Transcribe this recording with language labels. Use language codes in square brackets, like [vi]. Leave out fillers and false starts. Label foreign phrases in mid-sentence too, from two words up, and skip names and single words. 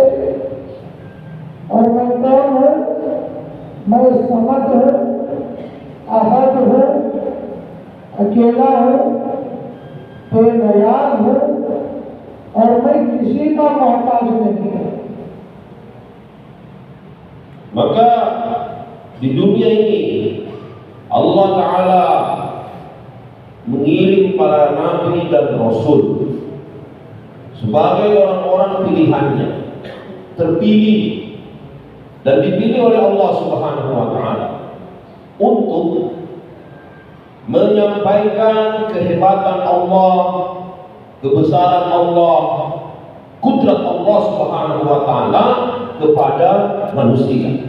[hi] और मैं कौन हूँ? मैं समद हूँ, अहद हूँ, अकेला हूँ, बेनियाज हूँ और मैं किसी का मोहताज नहीं हूँ। [id] Maka di dunia ini [ar] الله تعالى [id] mengirim para nabi dan rasul sebagai orang-orang pilihannya, terpilih dan dipilih oleh [ar] الله سبحانه وتعالى [id] untuk menyampaikan kehebatan Allah, kebesaran Allah, kudrat [ar] الله سبحانه وتعالى [id] kepada manusia.